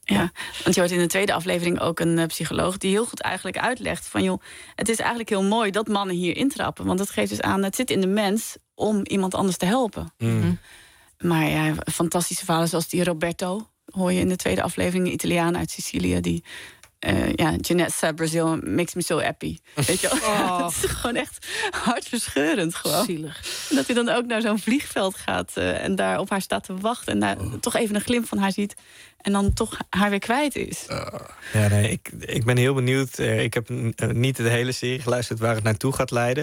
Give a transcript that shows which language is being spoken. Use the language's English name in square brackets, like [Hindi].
[Dutch] Ja, want je hoort in de tweede aflevering ook een psycholoog die heel goed eigenlijk uitlegt van joh, het is eigenlijk heel mooi dat mannen hier intrappen. Want dat geeft dus aan, het zit in de mens om iemand anders te helpen. Mm. Maar ja, fantastische verhalen zoals die Roberto hoor je in de tweede aflevering. Een Italiaan uit Sicilië. [English] Die Janessa Brazil makes me so happy. [Dutch] Weet je wel? Oh. Het is gewoon echt hartverscheurend gewoon. Zielig. Dat hij dan ook naar zo'n vliegveld gaat en daar op haar staat te wachten. En daar toch even een glimp van haar ziet. En dan toch haar weer kwijt is. Ik ben heel benieuwd. Ik heb niet de hele serie geluisterd waar het naartoe gaat leiden.